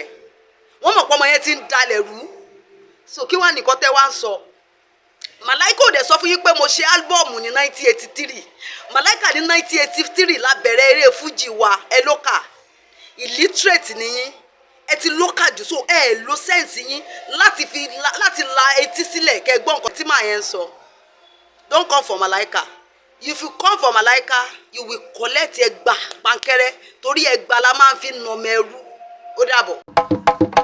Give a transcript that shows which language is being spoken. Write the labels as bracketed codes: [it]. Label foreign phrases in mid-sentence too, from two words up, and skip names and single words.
[yo] wọ́n mọ̀ pé ọmọ yẹn ti ń dalẹ̀ rú so kí wàá nìkan tẹ́ wá ń sọ màláìkà ò dẹ̀ sọ fún yín pé mo ṣe álbọ̀mù ní 1983 màláìkà ní 1983 la bẹ̀rẹ̀ eré fújì wa ẹ lókà illiterate nìyí ẹ ti lókà jù so ẹ lo sẹ́ǹsì yín láti la etí sílẹ̀ kẹ́ gbọ́ nǹkan tí màá yẹn ń sọ [en] don't come for màláìkà if you come for Malaika you will collect [yo] ẹgbà pankẹrẹ torí ẹgbà la máa ń fi nà ọmọ ẹrú ó dàbọ̀.